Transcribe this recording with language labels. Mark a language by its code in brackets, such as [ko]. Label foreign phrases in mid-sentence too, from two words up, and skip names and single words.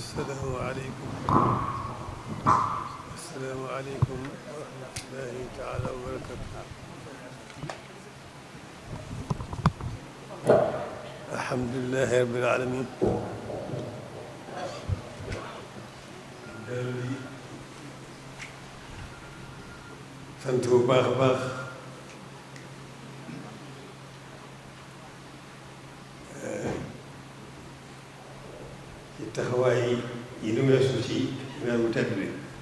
[ar] السلام عليكم. السلام عليكم ورحمة الله تعالى وبركاته. الحمد لله رب العالمين. [wo] dellu sant bu baax a baax ci taxawaay yi nu weesu ci weer bu tedd bi.